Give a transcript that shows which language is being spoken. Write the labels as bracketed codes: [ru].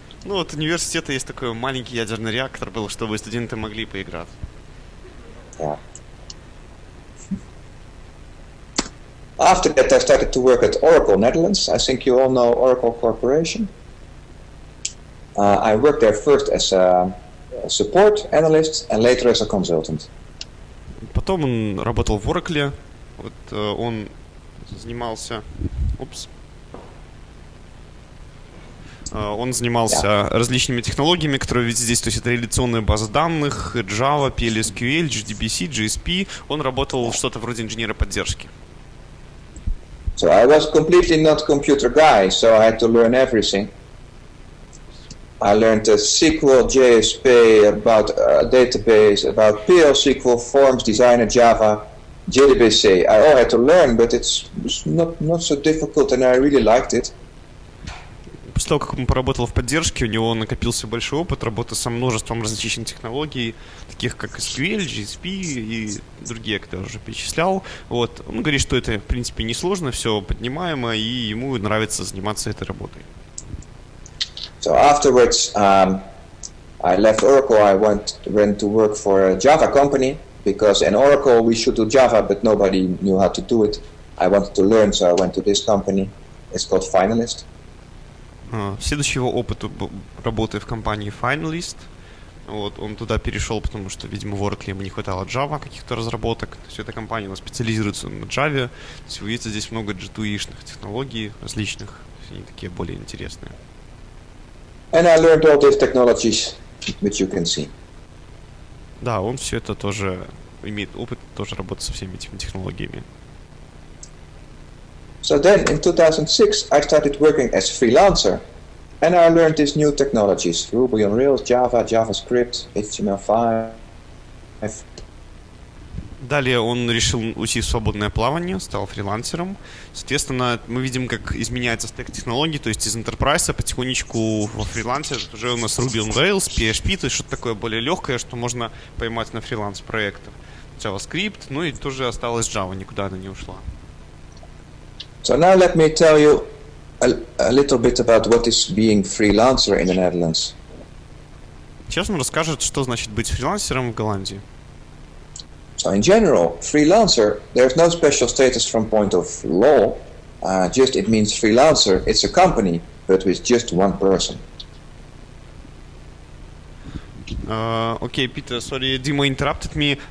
[ru] Ну вот у университета есть такой маленький ядерный реактор был, чтобы студенты могли поиграть. [en] Yeah. After that, I started to work at Oracle Netherlands. I think you all know Oracle Corporation. I worked there first as a support analyst and later as a consultant. [ru] Потом он работал в Oracle. Вот он занимался... Он занимался различными технологиями, которые видите здесь, то есть это реляционные базы данных, Java, PLSQL, JDBC, GSP. Он работал что-то вроде инженера поддержки. [en] So I was completely not computer guy, so I had to learn everything. I learned SQL, JSP, about database, about PL/SQL, Forms, Designer, Java, JDBC. I all had to learn, but it's not so difficult, and I really liked it. [ru] после того, как он поработал в поддержке, у него накопился большой опыт работы со множеством различных технологий, таких как SQL, GSP и другие, которые я уже перечислял. Вот. Он говорит, что это, в принципе, несложно, все поднимаемо, и ему нравится заниматься этой работой. [en] So afterwards, I left Oracle. I went to work for a Java company because in Oracle we should do Java, but nobody knew how to do it. I wanted to learn, so I went to this company. It's called Finalist. [ru] Следующий его опыт работы в компании Finalist. Вот, он туда перешел, потому что, видимо, в Oracle ему не хватало Java, каких-то разработок. То есть эта компания у нас специализируется на Java. То есть вы видите, здесь много G2E-шных технологий различных. Они такие более интересные. [en] And I learned all these technologies, which you can see. [ru] Да, он все это тоже имеет опыт, тоже работает со всеми этими технологиями. [en] So then in 2006 I started working as freelancer and I learned these new technologies: Ruby on Rails, Java, JavaScript, HTML5. [ru] Далее он решил уйти в свободное плавание, стал фрилансером. Соответственно, мы видим, как изменяется стек технологий, то есть из Enterprise потихонечку во фрилансе уже у нас Ruby on Rails, PHP, то есть что-то такое более легкое, что можно поймать на фриланс-проектах. JavaScript, ну и тоже осталась Java, никуда она не ушла. [en] So now let me tell you a little bit about what is being freelancer in the Netherlands. [ru] Сейчас он расскажет, что значит быть фрилансером в Голландии. [en] So in general, freelancer, there's no special status from point of law. Just it means freelancer. It's a company, but with just one person. Okay, Peter, sorry, Dima interrupted me.